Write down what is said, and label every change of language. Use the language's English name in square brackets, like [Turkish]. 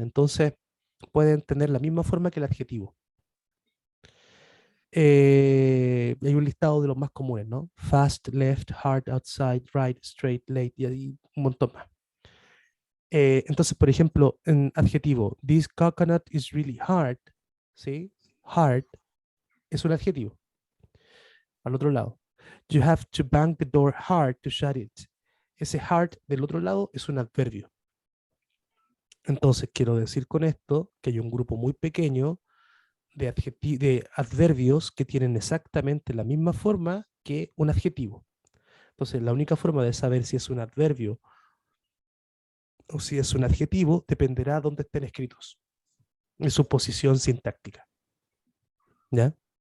[Spanish] Entonces pueden tener la misma forma que el adjetivo. Hay un listado de los más comunes, ¿no? [English] Fast, left, hard, outside, right, straight, late [Spanish] y ahí un montón más. Entonces, por ejemplo, en adjetivo, [English] this coconut is really hard, [Spanish] ¿sí? Hard es un adjetivo. Al otro lado, [English] you have to bang the door hard to shut it. [Spanish] Ese hard del otro lado es un adverbio. Entonces, quiero decir con esto que hay un grupo muy pequeño de adverbios que tienen exactamente la misma forma que un adjetivo. Entonces, la única forma de saber si es un adverbio o si es un adjetivo dependerá de dónde estén escritos, en su posición sintáctica. ¿Ya?